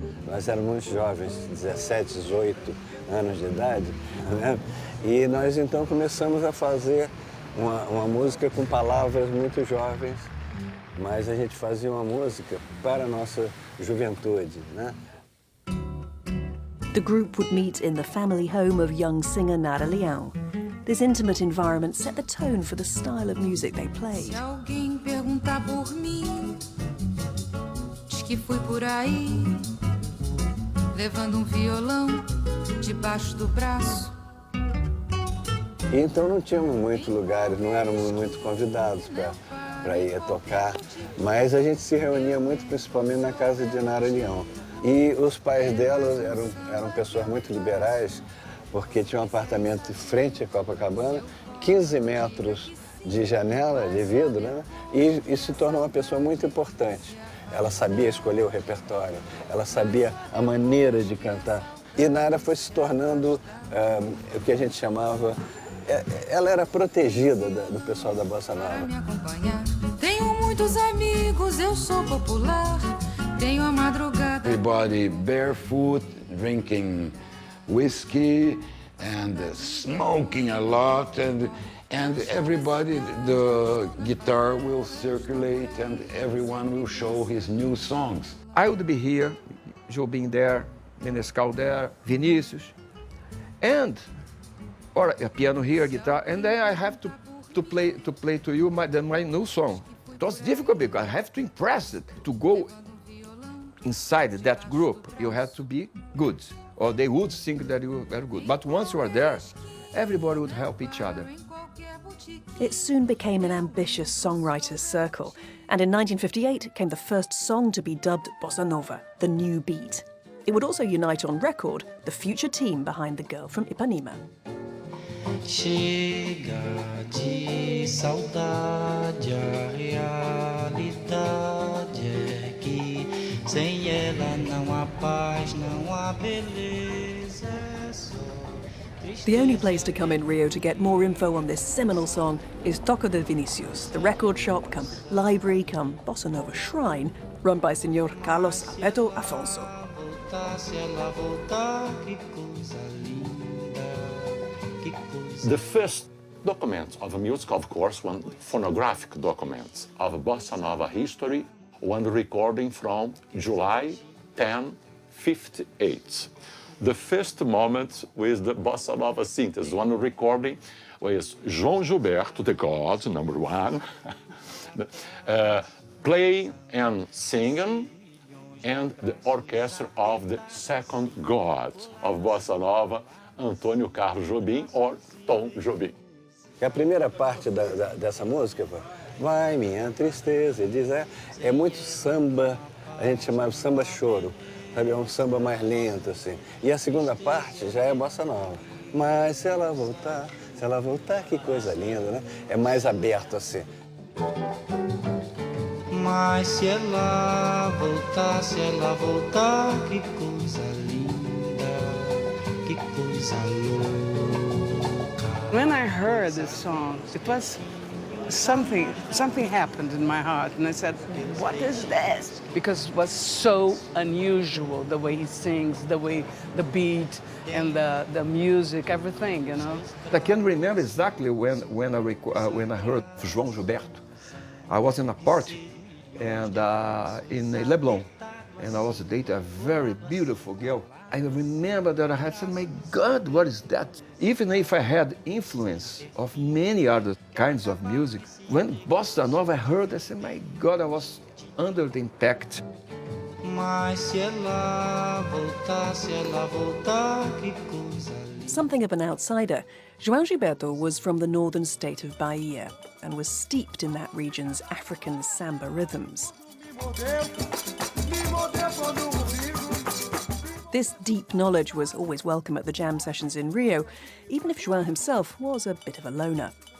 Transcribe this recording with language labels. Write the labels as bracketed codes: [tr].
[pt] Nós éramos muito jovens, 17, 18 anos de idade, né? E nós então começamos a fazer uma música com palavras muito jovens, mas a gente fazia uma música para a nossa juventude, né? [en] The group would meet in the family home of young singer Nara Leão. This intimate environment set the tone for the style of music they played. [pt] Se alguém perguntar por mim, diz que fui por aí, levando violão debaixo do braço. E então não tínhamos muitos lugares, não éramos muito convidados para ir tocar, mas a gente se reunia muito, principalmente na casa de Nara Leão. E os pais dela eram pessoas muito liberais, porque tinha um apartamento de frente à Copacabana, 15 metros de janela, de vidro, né? E se tornou uma pessoa muito importante. Ela sabia escolher o repertório, ela sabia a maneira de cantar. E Nara foi se tornando o que a gente chamava... Ela era protegida do pessoal da Bossa Nova. Me acompanhar. Tenho muitos amigos, eu sou popular. Tenho a madrugada. [en] Everybody barefoot, drinking whiskey and smoking a lot, and everybody, the guitar will circulate and everyone will show his new songs. I would be here, Jobim there, Menescal there, Vinicius, and or a piano here, guitar, and then I have to play to you my new song. It was difficult because I have to impress it. To go inside that group, you have to be good, or they would think that you were very good. But once you are there, everybody would help each other. It soon became an ambitious songwriters' circle, and in 1958 came the first song to be dubbed Bossa Nova, the new beat. It would also unite on record the future team behind the girl from Ipanema. [pt] Chega de saudade, a realidade é que sem ela não há paz, não há beleza, é só. [en] The only place to come in Rio to get more info on this seminal song is Toca de Vinicius, the record shop come library come Bossa Nova shrine run by Senor Carlos Alberto Afonso. [pt] Se ela voltar, que coisa linda, que coisa. [en] The first documents of music, of course, one phonographic documents of Bossa Nova history, one recording from July 10, 58. The first moment with the Bossa Nova synthesis, one recording with João Gilberto, the God, number one, playing and singing, and the orchestra of the second God of Bossa Nova, Antônio Carlos Jobim, or Tom Jobim. [pt] A primeira parte dessa música, vai minha tristeza, ele diz, é muito samba, a gente chamava samba choro, sabe? É um samba mais lento, assim. E a segunda parte já é Bossa Nova. Mas se ela voltar, que coisa linda, né? É mais aberto, assim. Mas se ela voltar, que coisa linda, que coisa louca. [en] When I heard this song, it was something happened in my heart, and I said, what is this? Because it was so unusual, the way he sings, the beat, and the music, everything, you know. I can remember exactly when I heard João Gilberto. I was in a party and in Leblon, and I was dating a very beautiful girl. I remember that I had said, my God, what is that? Even if I had influence of many other kinds of music, when Bossa Nova I heard, I said, my God, I was under the impact. [pt] Mas se ela voltar, que coisa linda. [en] Something of an outsider, João Gilberto was from the northern state of Bahia and was steeped in that region's African samba rhythms. This deep knowledge was always welcome at the jam sessions in Rio, even if João himself was a bit of a loner.